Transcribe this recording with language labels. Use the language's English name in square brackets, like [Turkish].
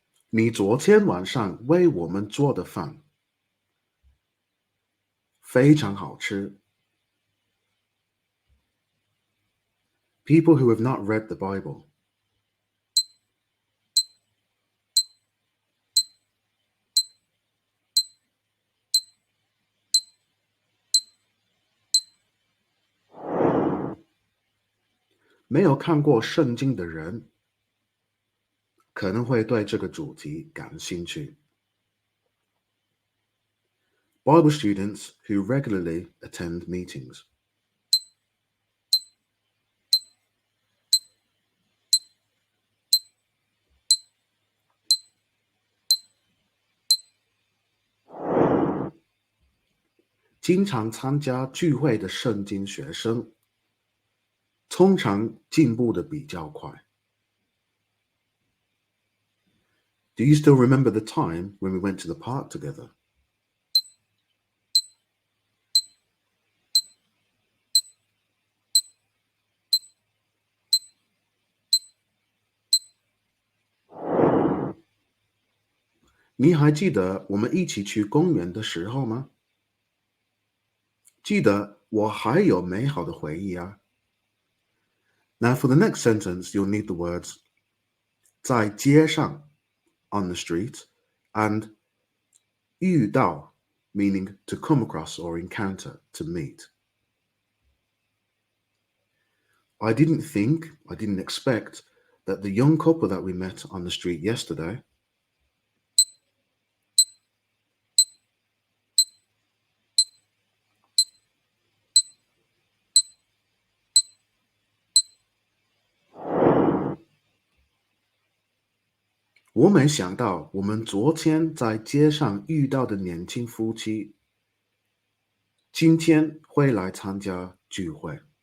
[Chinese] 你昨天晚上为我们做的饭非常好吃。 [English] People who have not read the Bible. [Chinese] 没有看过圣经的人可能会对这个主题感兴趣。 [English] Bible students who regularly attend meetings. [Chinese] 经常参加聚会的圣经学生通常进步的比较快。 [English] Do you still remember the time when we went to the park together? [Chinese] 你还记得我们一起去公园的时候吗？记得，我还有美好的回忆啊。 [English] Now for the next sentence, you'll need the words [Chinese] 在街上 [English] on the street and 遇到 meaning to come across or encounter, to meet. I didn't expect that the young couple that we met on the street yesterday [Chinese] 我没想到我们昨天在街上遇到的年轻夫妻今天会来参加聚会。